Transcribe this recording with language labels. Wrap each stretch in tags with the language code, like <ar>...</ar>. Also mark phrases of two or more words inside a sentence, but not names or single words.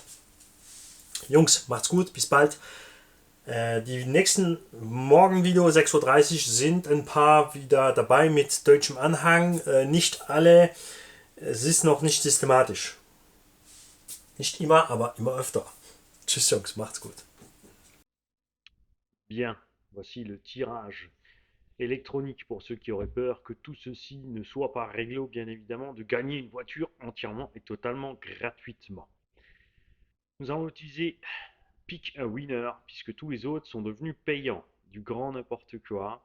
<de>Jungs, macht's gut, bis bald. Die nächsten Morgenvideo 6:30 Uhr sind ein paar wieder dabei mit deutschem Anhang. Nicht alle, es ist noch nicht systematisch. Nicht immer, aber immer öfter. Tschüss Jungs, macht's gut.</de> <fr>Bien, voici le tirage électronique pour ceux qui auraient peur que tout ceci ne soit pas réglo, bien évidemment, de gagner une voiture entièrement et totalement gratuitement. Nous allons utiliser Pick a Winner, puisque tous les autres sont devenus payants, du grand n'importe quoi.</fr>